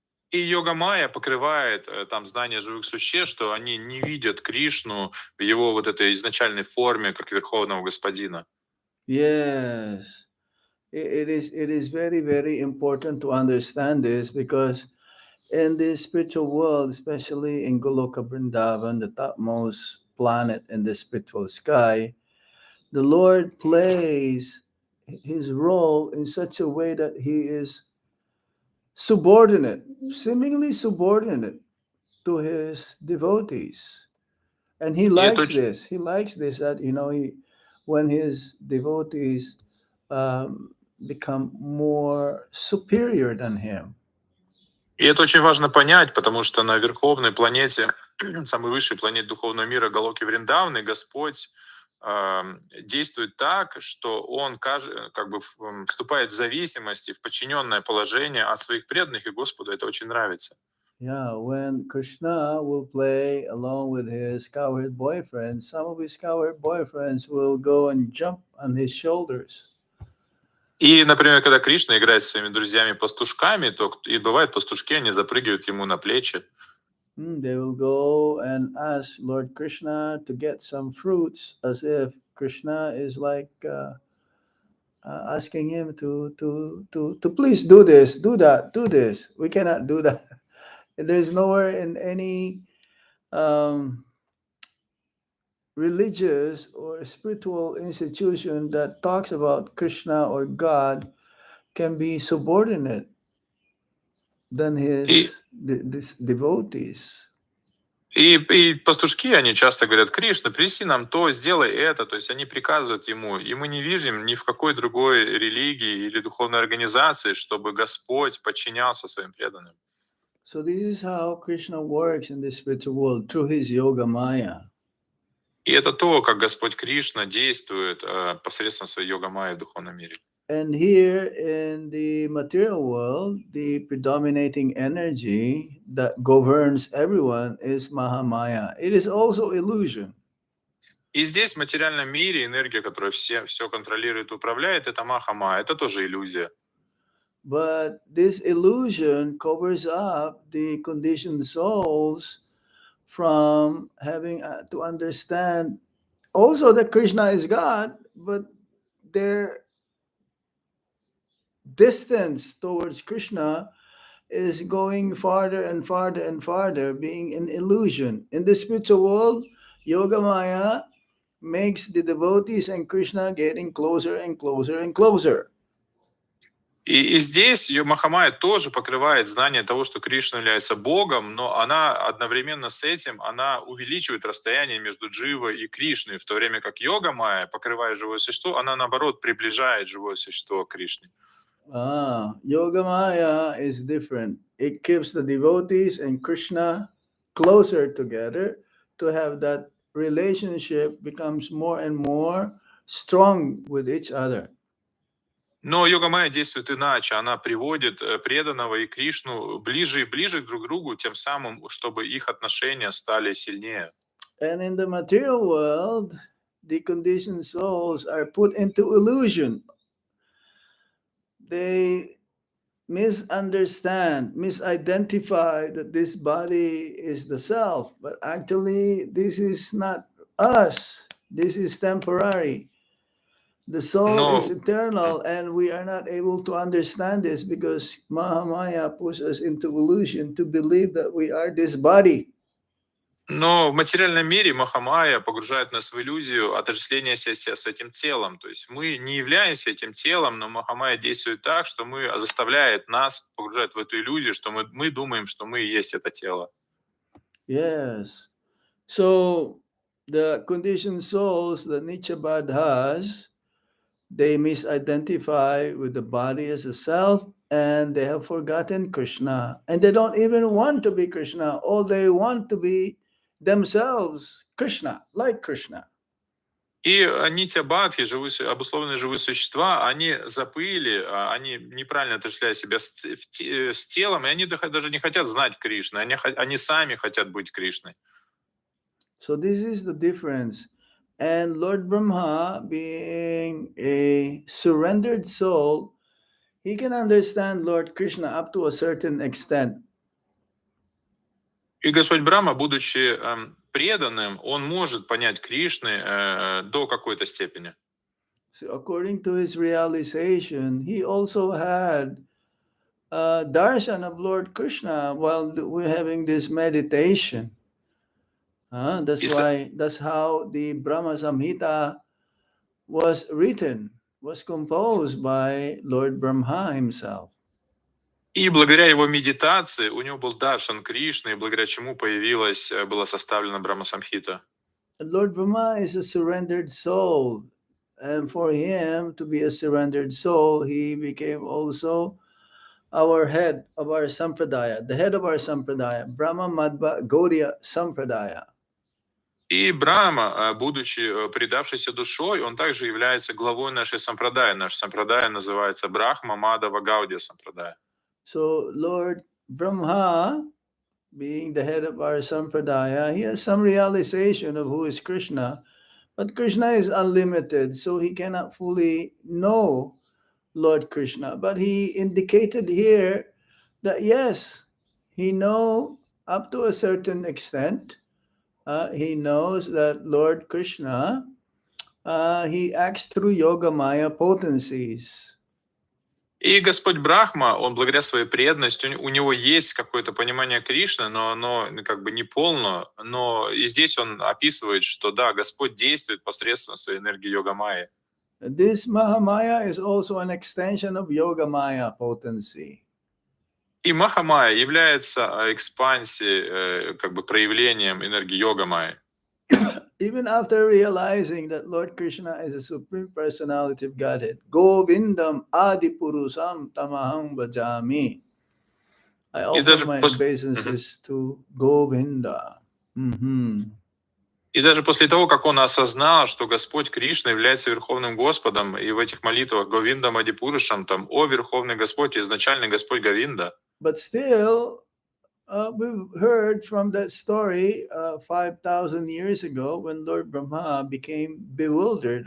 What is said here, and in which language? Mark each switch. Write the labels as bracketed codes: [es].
[ru] И йога-майя покрывает там знание живых существ, что они не видят Кришну в его вот этой изначальной форме, как Верховного Господина. [en] Yes, it is very, very important to understand this, because in the spiritual world, especially in Goloka Vrindavan, the topmost planet in the spiritual sky, the Lord plays his role in such a way that he is subordinate, seemingly subordinate to his devotees. And he likes this. He likes this, that, when his devotees become more superior than him. [ru] И это очень важно понять, потому что на верховной планете, самой высшей планете духовного мира Галоки Вриндаваны, Господь действует так, что Он как бы вступает в зависимость и в подчиненное положение от своих преданных, и Господу это очень нравится. [en] Yeah, when Krishna will play along with his cowherd boyfriends, some of his cowherd boyfriends will go and jump on his shoulders. [ru] И, например, когда Кришна играет со своими друзьями-пастушками, то и бывает, пастушки, они запрыгивают ему на плечи. [en] They will go and ask Lord Krishna to get some fruits, as if Krishna is like asking him to please do this, do that, do this. We cannot do that. There's nowhere in any religious or spiritual institution that talks about Krishna or God can be subordinate than his devotees. [ru] И пастушки, они часто говорят: Кришна, принеси нам то, сделай это. То есть они приказывают ему. И мы не видим ни в какой другой религии или духовной организации, чтобы Господь подчинялся своим преданным. [en] So this is how Krishna works in the spiritual world, through his yogamäyä. [ru] И это то, как Господь Кришна действует посредством своей йога-майи в духовном мире. [en] And here in the material world, the predominating energy that governs everyone is Mahamaya. It is also illusion. [ru] И здесь, в материальном мире, энергия, которая все контролирует и управляет, это Махамая, это тоже иллюзия. [en] But this illusion covers up the conditioned souls from having to understand also that Krishna is God, but their distance towards Krishna is going farther and farther and farther, being an illusion. In the spiritual world, yogamäyä makes the devotees and Krishna getting closer and closer and closer. [ru] И здесь Махамая тоже покрывает знание того, что Кришна является Богом, но она одновременно с этим, она увеличивает расстояние между Дживой и Кришной, в то время как йога-майя, покрывая живое существо, она наоборот приближает живое существо к Кришне. [en] Yogamäyä is different. It keeps the devotees and Krishna closer together to have that relationship becomes more and more strong with each other. [ru] Но йога-майя действует иначе. Она приводит преданного и Кришну ближе и ближе друг к другу, тем самым, чтобы их отношения стали сильнее. [en] And in the material world, the conditioned souls are put into illusion. They misunderstand, misidentify that this body is the self, but actually, this is not us. This is temporary. The soul is [ru] Но [en] eternal, and we are not able to understand this because Mahamaya pushes us into illusion to believe that we are this body. [ru] Но в материальном мире Махамая погружает нас в иллюзию отождествления себя с этим телом. То есть мы не являемся этим телом, но Махамая действует так, что заставляет нас, погружает в эту иллюзию, что мы думаем, что мы и есть это тело. [en] Yes. So the conditioned souls that Nichabad has, they misidentify with the body as a self, and they have forgotten Krishna. And they don't even want to be Krishna. All they want to be themselves, Krishna, like Krishna. [ru] И нитя-бадхи, обусловленные живые существа, они забыли, они неправильно отождествляют себя с телом, и они даже не хотят знать Кришны, они сами хотят быть Кришной. [en] So this is the difference. And Lord Brahma, being a surrendered soul, he can understand Lord Krishna up to a certain extent. [ru] И Господь Брахма, будучи преданным, он может понять Кришны до какой-то степени. [en] So according to his realization, he also had darshan of Lord Krishna while we're having this meditation. That's how the Brahma Samhita was written, was composed by Lord Brahma himself. [ru] И благодаря его медитации у него был даршан Кришны, и благодаря чему была составлена Брахма-самхита. [en] Lord Brahma is a surrendered soul, and for him to be a surrendered soul, he became also our head of our sampradaya, the head of our sampradaya, Brahma Madhva Gaudiya Sampradaya. [ru] И Брахма, будучи предавшейся душой, он также является главой нашей сампрадая. Наш сампрадая называется Брахма Мадава Гаудия Сампрадая. [en] So Lord Brahma, being the head of our sampradaya, he has some realization of who is Krishna, but Krishna is unlimited, so he cannot fully know Lord Krishna. But he indicated here that yes, he knows up to a certain extent. He knows that Lord Krishna, he acts through yogamäyä potencies. [ru] И Господь Брахма, он благодаря своей преданности, у него есть какое-то понимание Кришны, но оно как бы не полно. Но и здесь он описывает, что да, Господь действует посредством своей энергии йога-майи. [en] This Mahamaya is also an extension of yogamäyä potency. [ru] И Махамая является экспансией, как бы проявлением энергии йога-майи. [en] Even after realizing that Lord Krishna is a supreme personality of Godhead, [sa] Govindam Adipurusam Tamaham Bhajami. [en] I offer my obeisances to Govinda. [ru] И даже после того, как он осознал, что Господь Кришна является Верховным Господом, и в этих молитвах Говиндам Адипурушам, там, «О Верховный Господь, изначальный Господь Говинда». [en] But still, we've heard from that story 5,000 years ago when Lord Brahma became bewildered.